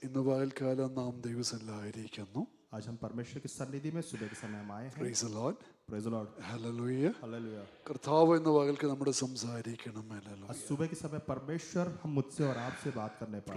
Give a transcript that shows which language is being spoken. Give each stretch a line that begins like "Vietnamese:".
Malayalam: ഇന്ന് പകൽക്കാലം നാം ദൈവസന്നിധിയിലായിരിക്കുന്നു.
Hindi: आज हम परमेश्वर की सन्निधि में सुबह के समय हम आए हैं।
English: Praise the Lord. Praise the Lord, Hallelujah. Hallelujah.
Malayalam: കർത്താവ് ഇന്ന് പകൽക്ക് നമ്മുടെ സംസാരിക്കണം.
Hindi: आज
English: Hallelujah.
Hindi: सुबह के समय परमेश्वर हम मुझसे और आपसे बात करने पाए।